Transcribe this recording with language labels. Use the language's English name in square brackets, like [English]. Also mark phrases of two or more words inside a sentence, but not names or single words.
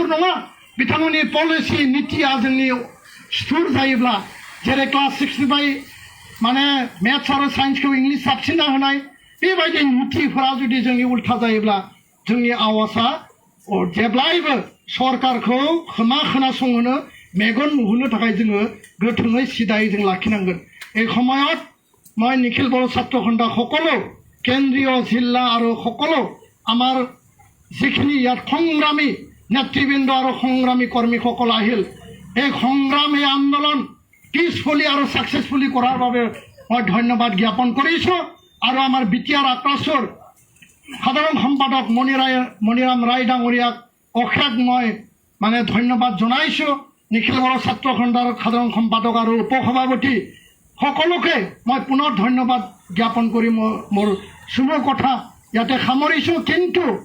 [Bodo] नङा बिथांमोननि पलिसि नीतिया जोंनि सुथुर जायोब्ला जेरै क्लास 6 निफ्राय माने मेथ्स आरो साइन्सखौ इंलिश साबसिनना होनाय बेबायदि नीतिफोरा जुदि जोंनि उल्था जायोब्ला जोंनि आवाजआ जेब्लायबो सरकारखौ खोमा खोनासंहोनो मेगन नुहोनो थाखाय जोङो गोथोङै सिदायै जों लाखिनांगोन [Assamese] এই সময়ত মই নিখিল বড়ো ছাত্ৰ সন্থা সকলো কেন্দ্ৰীয় জিলা আৰু সকলো আমাৰ যিখিনি ইয়াত সংগ্ৰামী নেতৃবৃন্দ আৰু সংগ্ৰামী কৰ্মীসকল আহিল এই সংগ্ৰাম এই আন্দোলন পিছফুলি আৰু সাকসেসফুলি কৰাৰ বাবে মই ধন্যবাদ জ্ঞাপন কৰিছোঁ আৰু আমাৰ বিটিআৰ আক্ৰাছৰ সাধাৰণ সম্পাদক মণিৰাম ৰায় ডাঙৰীয়াক অশেষ মই মানে ধন্যবাদ জনাইছোঁ নিখিল বড়ো ছাত্ৰ সন্থাৰ সাধাৰণ সম্পাদক আৰু উপসভাপতি সকলোকে মই পুনৰ ধন্যবাদ জ্ঞাপন কৰি মোৰ শুভ কথা ইয়াতে সামৰিছোঁ কিন্তু